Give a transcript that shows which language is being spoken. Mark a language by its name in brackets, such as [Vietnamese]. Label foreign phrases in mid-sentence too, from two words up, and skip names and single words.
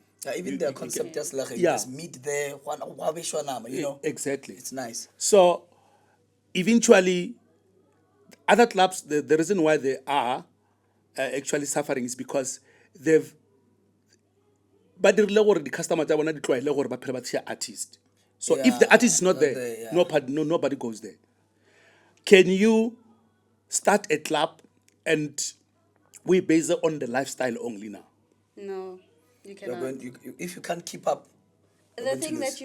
[English] Yeah, even their concept just like Yeah. just meet there, you know. Exactly. It's nice. So eventually, other clubs, the reason why they are actually suffering is because they've. But the customer [Tswana] tsa bona di tlwaele gore ba phela ba tsaya artist. [English] So if the Yeah, artist is not not there, there, yeah. nobody goes there. Can you start a club and we base it on the lifestyle only now? No, you You're cannot. going, if you can't keep up, you're The going to thing lose.